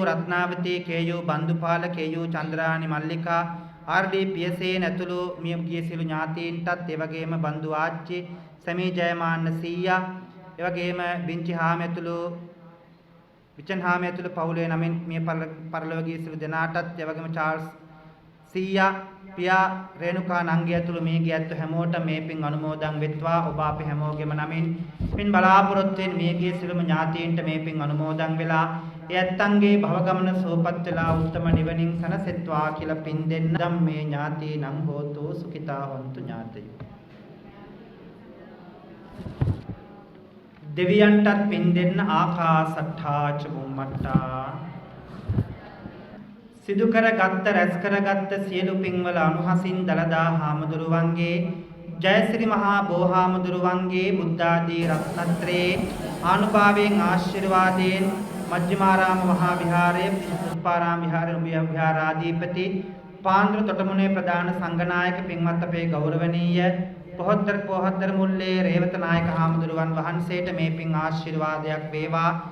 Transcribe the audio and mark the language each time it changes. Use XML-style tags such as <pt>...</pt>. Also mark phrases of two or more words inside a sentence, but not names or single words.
<si>රත්නාවති, KU බන්දුපාල, KU චන්ද්‍රානි මල්ලිකා, RD පියසේන ඇතුළු මියගිය සියලු ඥාතීන්ටත්, ඒ වගේම බන්දු ආච්චි සමී ජයමාන්න සීයා, ඒ වගේම බින්චි හාම ඇතුළු විචන් හාම ඇතුළු පවුලේ නමින් මිය පරලොවගේ සියලු දෙනාටත්, ඒ වගේම චාල්ස් සීයා, පියා රේණුකා නංගි ඇතුළු මියගිය ඇත්තු හැමෝට මේ පින් අනුමෝදන් වෙත්වා. ඔබ අපි හැමෝගෙම නමින් පින් බලාපොරොත්තු වෙන මියගිය සියලුම ඥාතීන්ට මේ පින් අනුමෝදන් වෙලා ඒ ඇත්තන්ගේ භවගමන සුවපත් වෙලා උත්තම නිවනින් සැනසෙත්වා කියලා පින් දෙන්න.</si> <pi>ධම්මේ ඥාතීනං හෝතු සුඛිතා හොන්තු ඥාතයෝ.</pi> <si>දෙවියන්ටත් පින් දෙන්න</si> <pi>ආකාසට්ඨා ච බුම්මට්ටා.</pi> <si>සිදු කරගත්ත රැස් කරගත්ත සියලු පින්වල අනුහසින් දලදා හාමුදුරුවන්ගේ, ජයශ්‍රී මහා බෝහාමුදුරුවන්ගේ බුද්ධාදී රත්නත්‍රයේ ආනුභාවයෙන් ආශිර්වාදයෙන් මජ්ක්‍ධිමාරාම මහා විහාරයේ පුෂ්පාරාම විහාරයේ විහාරාධිපති පාන්දර තොටමුණේ ප්‍රධාන සංඝනායක පින්වත් අපේ ගෞරවනීය පොහොත්තර මුල්ලේ රේවත නායක හාමුදුරුවන් වහන්සේට මේ පින් ආශිර්වාදයක් වේවා.</si>